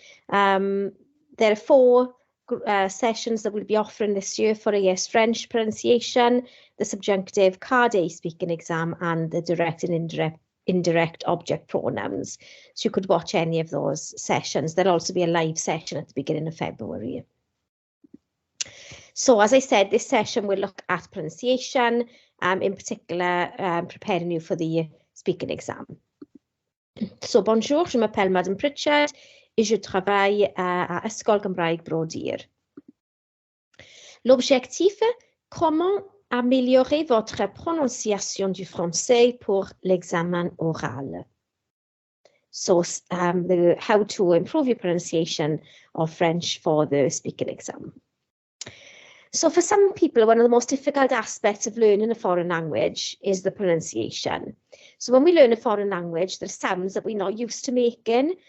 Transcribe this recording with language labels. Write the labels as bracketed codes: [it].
[en] There are four sessions that we'll be offering this year for AS French pronunciation, the subjunctive Card A speaking exam, and the direct and indirect object pronouns. So you could watch any of those sessions. There'll also be a live session at the beginning of February. So as I said, this session will look at pronunciation, in particular preparing you for the speaking exam. [fr] So bonjour, je m'appelle Madame Pritchard et je travaille à e-sgol Gymraeg Brodir. L'objectif, comment améliorer votre prononciation du français pour l'examen oral. [en] So how to improve your pronunciation of French for the speaking exam. So for some people, one of the most difficult aspects of learning a foreign language is the pronunciation. So when we learn a foreign language, there are sounds that we're not used to making.